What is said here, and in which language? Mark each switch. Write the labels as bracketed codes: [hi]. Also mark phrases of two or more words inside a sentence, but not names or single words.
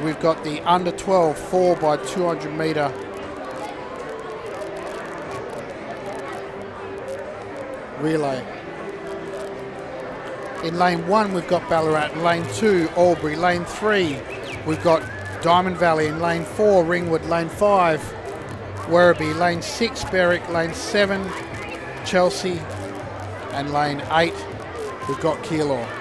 [en] We've got the under 12 4x200 metre relay. In lane 1 we've got Ballarat, lane 2 Albury, lane 3 we've got Diamond Valley, in lane 4 Ringwood, lane 5 Werribee, lane 6 Berwick, lane 7 Chelsea, and lane 8 we've got Keilor.